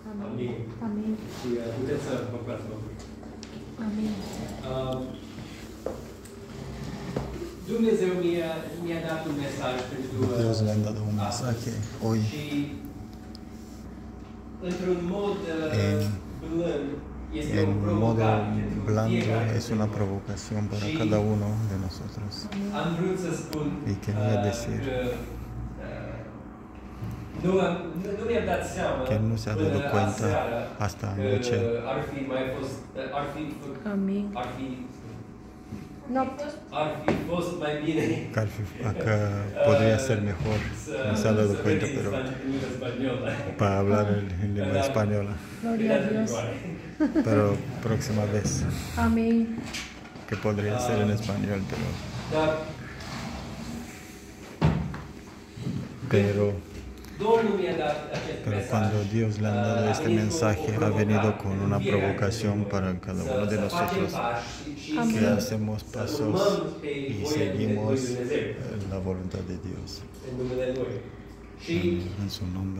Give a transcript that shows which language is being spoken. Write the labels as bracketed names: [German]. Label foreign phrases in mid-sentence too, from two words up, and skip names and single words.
[Romanian] Amin. Amin. Și puteți să vă plați, vă rog. Amin. Dumnezeu mi-a dat un mesaj pentru... [Spanish] Dios le ha dado un mensaje hoy [Romanian] Și într-un mod blând este o [Spanish] en modo [Romanian] provocare pentru [Spanish] blando, [Romanian] fiecare [Spanish] es una provocación para cada uno de nosotros. [Romanian] Am vrut să spun [Spanish] Y quería decir [Romanian] că nu mi-am dat seama [Spanish] que no se ha dado cuenta hasta anoche [Romanian] ar fi mai fost, Amin. ar fi fost mai bine [Spanish] que podría ser mejor. No se ha dado cuenta, pero para hablar en lengua española. Gloria a Dios. Pero próxima vez, [Romanian] Amin. [Spanish] que podría ser en español, pero cuando Dios le ha dado este mensaje, ha venido con una provocación para cada uno de nosotros, que hacemos pasos y seguimos la voluntad de Dios en su nombre.